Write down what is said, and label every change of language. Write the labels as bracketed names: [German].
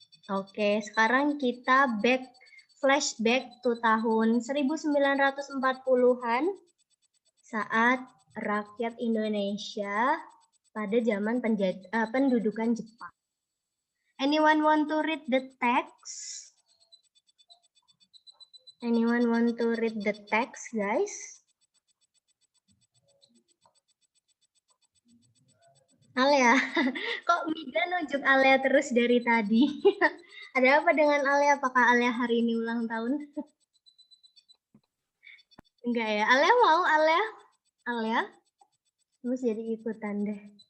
[Indonesian] Oke, sekarang kita flashback to tahun 1940-an saat rakyat Indonesia pada zaman pendudukan Jepang. [English] Anyone want to read the text? Anyone want to read the text, guys? [Indonesian] Alia, kok Mida nunjuk Alia terus dari tadi? Ada apa dengan Alia? Apakah Alia hari ini ulang tahun? Enggak ya? Alia mau, Alia? Alia? Terus jadi ikutan deh.